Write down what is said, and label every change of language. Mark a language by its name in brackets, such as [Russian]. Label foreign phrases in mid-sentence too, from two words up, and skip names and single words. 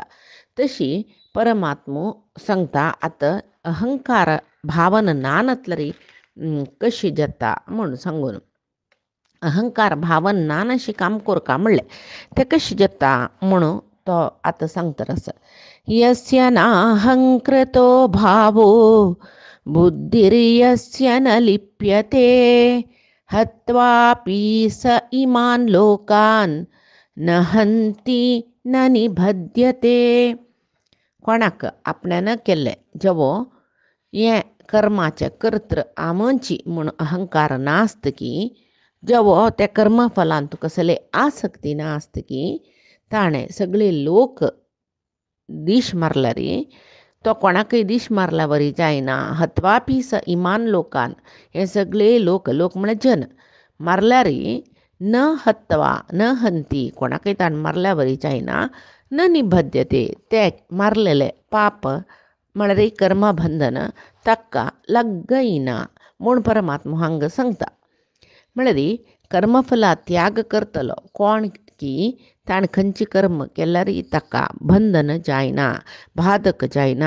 [Konkani] तशी परमात्मो सांगता आतां अहंकार भावन ना नातल्यार कशी जाता म्हूण सांगून. अहंकार भावन ना अशी काम करका म्हणलें तें कशें जाता म्हणून तो आतां सांगता. [Sanskrit] यस्य नाहंकृतो भावो बुद्धिर्यस्य न लिप्यते हत्वापि स इमान् लोकान् न हन्ति न निबध्यते. [Konkani] कोणाक आपणान केल्लें जेवो हें कर्माचें कर्तृ आमची म्हूण अहंकार नासतकी जेवो त्या कर्मफलान तुका कसले आसक्ती ना आसतकी ताणें सगळे लोक दिश मारल्यार तो कोणाकय दिश मारल्या वरी जायना. [Sanskrit] हत्वापि स इमान लोकान [Konkani] हे सगळे लोक म्हळ्यार जन मारल्यार [Sanskrit] न हत्वा न हंती [Konkani] कोणाकय ताण मारल्या वरी जायना. [Sanskrit] न निबध्यते [Konkani] ते मारलेले पाप म्हळ्यार कर्मबंधन ताका लागयना म्हूण परमात्मा हांगा सांगता. म्हळ्यार कर्मफला त्याग करतलो कोण की ताणें खंयची कर्म केल्यार ताका बंधन जायना बाधक जायना.